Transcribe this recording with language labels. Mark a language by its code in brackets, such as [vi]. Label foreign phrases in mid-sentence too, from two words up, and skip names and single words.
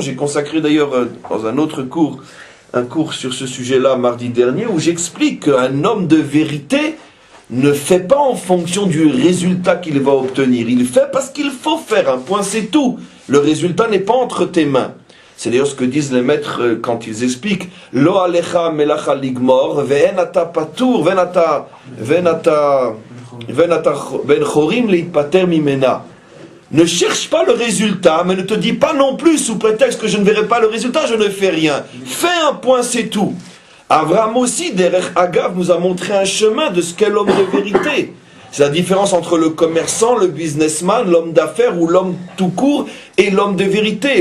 [fr] J'ai consacré d'ailleurs dans un autre cours, un cours sur ce sujet-là mardi dernier, où j'explique qu'un homme de vérité ne fait pas en fonction du résultat qu'il va obtenir. Il fait parce qu'il faut faire, un point c'est tout. Le résultat n'est pas entre tes mains. C'est d'ailleurs ce que disent les maîtres quand ils expliquent [he] לא עליך מלאכה לגמור ואין אתה פטור ואין אתה בן חורים להיפטר ממנה. [fr] Ne cherche pas le résultat, mais ne te dis pas non plus, sous prétexte que je ne verrai pas le résultat, je ne fais rien. Fais un point, c'est tout. Abraham aussi, derrière Agav, nous a montré un chemin de ce qu'est l'homme de vérité. C'est la différence entre le commerçant, le businessman, l'homme d'affaires ou l'homme tout court et l'homme de vérité.